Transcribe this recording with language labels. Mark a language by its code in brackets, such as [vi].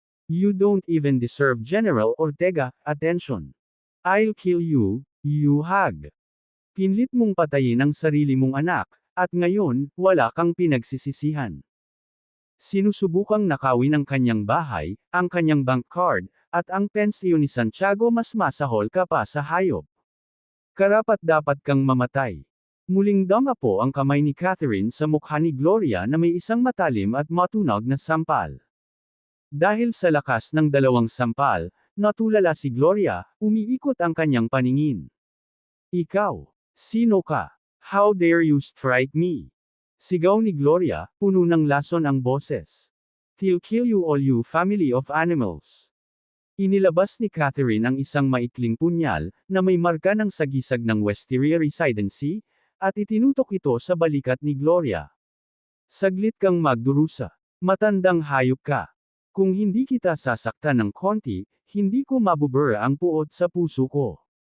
[en] You don't even deserve General Ortega, attention. I'll kill you, you hag. [tl] Pinlit mong patayin ang sarili mong anak, at ngayon, wala kang pinagsisisihan. Sinusubukang nakawin ang kanyang bahay, ang kanyang bank card, at ang pensyon ni Santiago mas masahol ka pa sa hayop. Karapat-dapat kang mamatay. Muling damapo ang kamay ni Catherine sa mukha ni Gloria na may isang matalim at matunog na sampal. Dahil sa lakas ng dalawang sampal, natulala si Gloria, umiikot ang kanyang paningin. Ikaw, sino ka? [en] How dare you strike me? [tl] Sigaw ni Gloria, puno ng lason ang boses. [en] I'll kill you all you family of animals. [tl] Inilabas ni Catherine ang isang maikling punyal, na may marka ng sagisag ng Wisteria residency, at itinutok ito sa balikat ni Gloria. Saglit kang magdurusa. Matandang hayop ka. Kung hindi kita sasaktan ng konti, hindi ko mabubura ang puot sa puso ko.